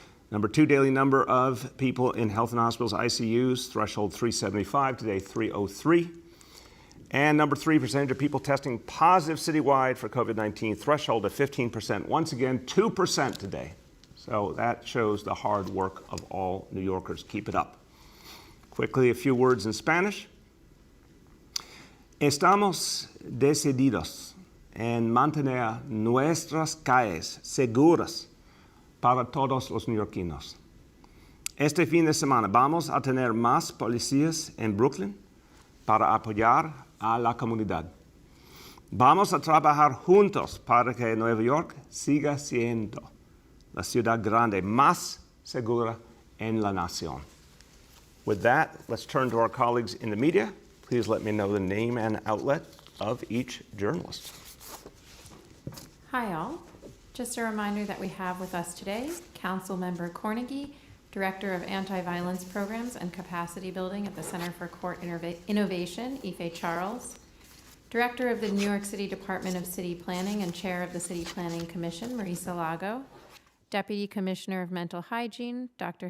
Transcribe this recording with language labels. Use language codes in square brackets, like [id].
[en] Number 2, daily number of people in health and hospitals ICUs, threshold 375 today, 303. And number 3, percentage of people testing positive citywide for COVID-19, threshold of 15%. Once again, 2% today. So that shows the hard work of all New Yorkers. Keep it up. Quickly, a few words in Spanish. [es] Estamos decididos en mantener nuestras calles seguras para todos los neoyorquinos. Este fin de semana vamos a tener más policías en Brooklyn para apoyar a la comunidad. Vamos a trabajar juntos para que Nueva York siga siendo la ciudad grande más segura en la nación. [en] With that, let's turn to our colleagues in the media. Please let me know the name and outlet of each journalist. Hi, all. Just a reminder that we have with us today Councilmember Kornegay, Director of Anti-Violence Programs and Capacity Building at the Center for Court Innovation, Ife Charles, Director of the New York City Department of City Planning and Chair of the City Planning Commission, Marisa Lago, Deputy Commissioner of Mental Hygiene, Dr.